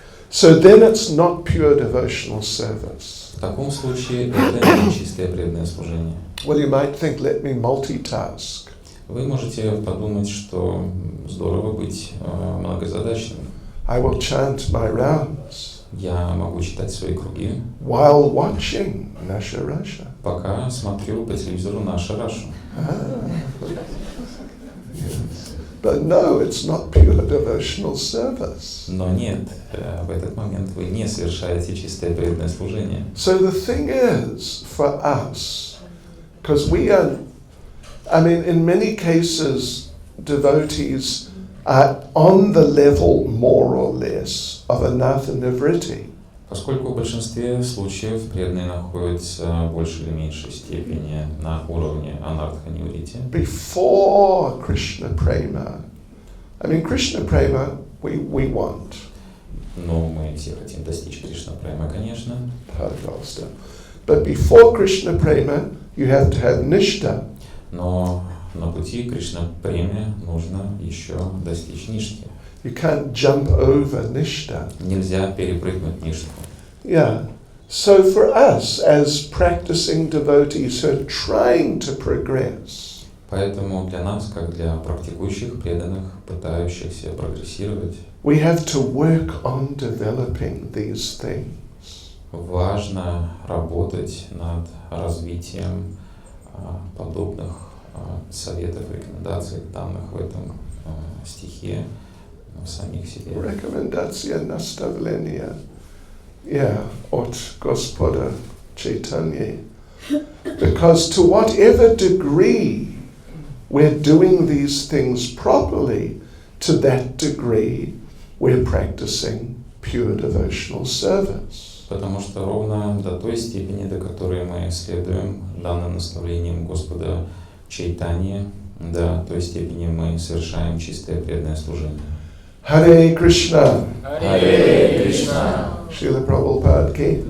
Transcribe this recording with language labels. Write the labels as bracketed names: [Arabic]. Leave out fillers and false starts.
[English] So then it's not pure devotional service. [Russian] В таком случае это не чистое преданное служение. [English] Well, you might think, let me multitask. [Russian] Вы можете подумать, что здорово быть многозадачным. [English] I will chant my rounds [Russian] Я могу читать свои круги, [English] while watching Naša Russia. [Russian] пока смотрю по телевизору «Наша Раша». [English] But no, it's not pure devotional service. [Russian] Но нет, в этот момент вы не совершаете чистое преданное служение. [English] So the thing is, for us, because we are, in many cases, devotees are on the level, more or less, of anartha-nivritti. [Russian] Поскольку в большинстве случаев преданные находятся в большей или меньшей степени на уровне анартха-ниврити, [English] Before Krishna Prema, Krishna Prema we want. [Russian] но мы все хотим достичь Кришна-према, конечно. [English] Pardon. But before Krishna Prema, you have to have Nishta. [Russian] Но на пути к Кришна-преме нужно еще достичь ништхи. [English] You can't jump over Nishta. [Russian] Нельзя перепрыгнуть ништху. [English] Yeah. So for us, as practicing devotees who are trying to progress, [Russian] Поэтому для нас, как для практикующих преданных, пытающихся прогрессировать, [English] we have to work on developing these things. [Russian] важно работать над развитием подобных советов, рекомендаций, данных в этом стихе в самих себе. Рекомендация наставления, от Господа Chaitanya. [English] Because to whatever degree we're doing these things properly, to that degree we're practicing pure devotional service. [Russian] Потому что ровно до той степени, до которой мы следуем данным наставлениям Господа Чайтаньи, до той степени мы совершаем чистое преданное служение. [Sanskrit] Hare Krishna. Hare Krishna. Srila Prabhupada ki.